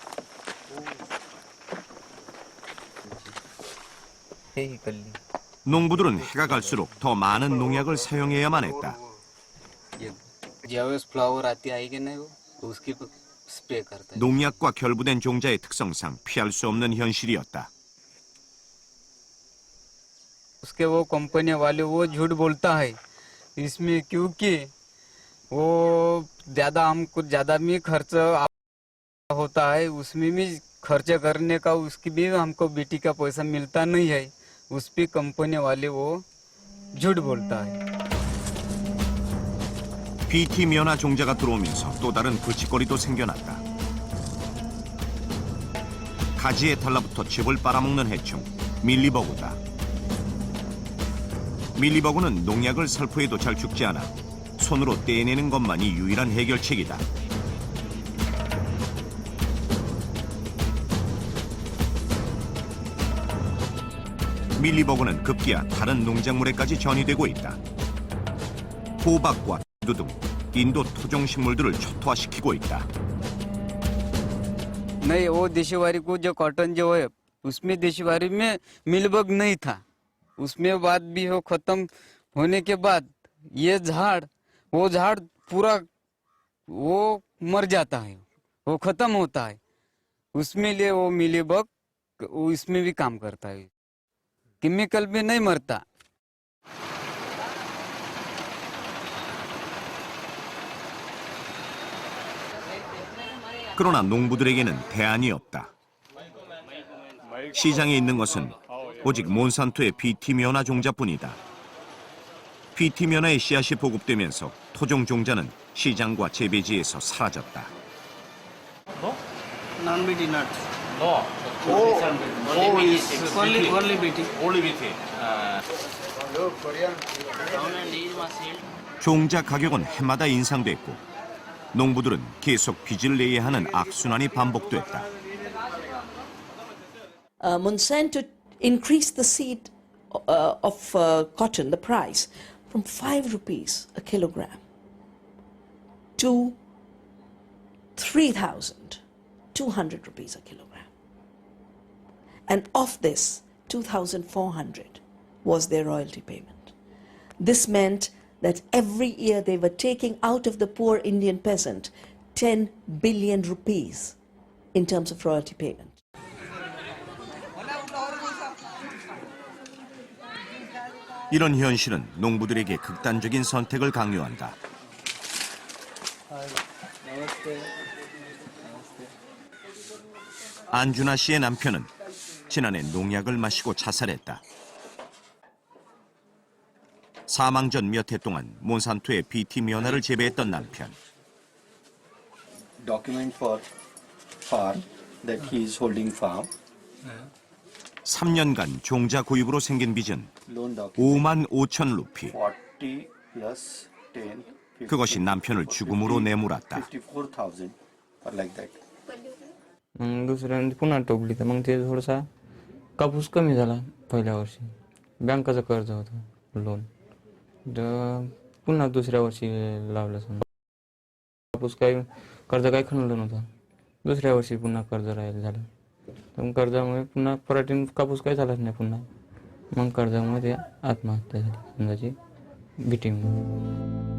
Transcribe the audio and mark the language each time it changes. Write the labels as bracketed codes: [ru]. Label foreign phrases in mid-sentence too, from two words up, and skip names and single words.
[ko] 농부들은 해가 갈수록 더 많은 농약을 사용해야만 했다. 농약과 결부된 종자의 특성상 피할 수 없는 현실이었다. [hi] उसके वो कंपनी वाले वो झूठ बोलता है इसमें क्योंकि वो हमको ज़्यादा भी खर्च होता है उसमें भी खर्च करने का उसकी भी हमको बीटी का पैसा मिलता नहीं है उस पे कंपनी वाले वो झूठ बोलता है. [ko] BT 면화 종자가 들어오면서 또 다른 골칫거리도 생겨났다. 가지에 달라붙어 즙을 빨아먹는 해충 밀리버그다. 밀리버그는 농약을 살포해도 잘 죽지 않아 손으로 떼내는 것만이 유일한 해결책이다. 밀리버그는 급기야 다른 농작물에까지 전이되고 있다. 호박과 두등 인도 토종 식물들을 초토화시키고 있다. [hi] नहीं वो देशीवारी को जो कॉटन जो है उसमें देशीवारी में मिलबग नहीं था उसमें बाद भी वो खत्म होने के बाद ये वो झाड़ पूरा वो मर जाता है वो खत्म होता है उसमें लिए वो मिलीबग इसमें भी काम करता है केमिकल भी नहीं मरता. [ko] 그러나 농부들에게는 대안이 없다. 시장에 있는 것은 오직 몬산토의 BT 면화 종자뿐이다. BT 면화의 씨앗이 보급되면서 토종 종자는 시장과 재배지에서 사라졌다. [en] Non-BT nuts. No. Only BT. Only BT. [ko] 종자 가격은 해마다 인상됐고 농부들은 계속 빚을 내야 하는 악순환이 반복됐다. [en] Monsanto increased the seed of cotton, the price, from 5 rupees a kilogram to 3,200 rupees a kilogram. And of this, 2,400 was their royalty payment. This meant that every year they were taking out of the poor Indian peasant 10 billion rupees in terms of royalty payment. [ko] 이런 현실은 농부들에게 극단적인 선택을 강요한다. 안준하 씨의 남편은 지난해 농약을 마시고 자살했다. 사망 전 몇 해 동안 몬산토의 BT 면화를 재배했던 남편. [en] Document for farm that he is holding farm. [ko] 3년간 종자 구입으로 생긴 빚은 5만 5천 루피. [en] 40 plus 10. [ko] 그것이 남편을 죽음으로 내몰았다. [en] 54,000 or like that. [mr] दुसऱ्यांदा पुन्हा टोकली तर मग ते थोडासा कापूस कमी झाला पहिल्या वर्षी बँकाचं कर्ज होतं लोन तर पुन्हा दुसऱ्या वर्षी लावलं समजा कापूस काही कर्ज काही खणलं नव्हतं दुसऱ्या वर्षी पुन्हा कर्ज राहील झालं तर मग कर्जामुळे पुन्हा पराठीन कापूस काही झालाच नाही पुन्हा मग कर्जामुळे ते आत्महत्या झाली समजाची बीटीमुळे.